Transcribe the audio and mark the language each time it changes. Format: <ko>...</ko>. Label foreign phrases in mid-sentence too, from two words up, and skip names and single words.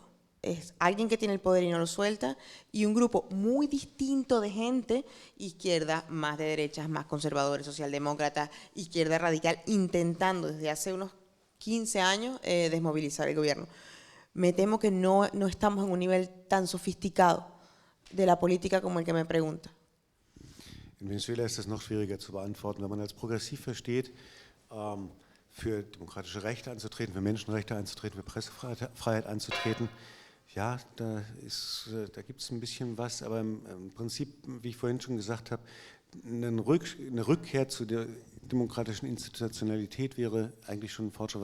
<es>Es alguien que tiene el poder y no lo suelta, y un grupo muy distinto de gente, izquierda, más de derechas, más conservadores, socialdemócratas, izquierda radical, intentando desde hace unos 15 años desmovilizar el gobierno. Me temo que no estamos en un nivel tan sofisticado de la política como el que me pregunta.</es> <de>In Venezuela ist das noch schwieriger zu beantworten. Wenn man als progressiv versteht, für demokratische Rechte anzutreten, für Menschenrechte anzutreten, für Pressefreiheit anzutreten, ja, da gibt es ein bisschen was, aber im Prinzip, wie ich vorhin schon gesagt habe, eine Rückkehr zu der demokratischen Institutionalität wäre eigentlich schon ein Fortschritt.</de>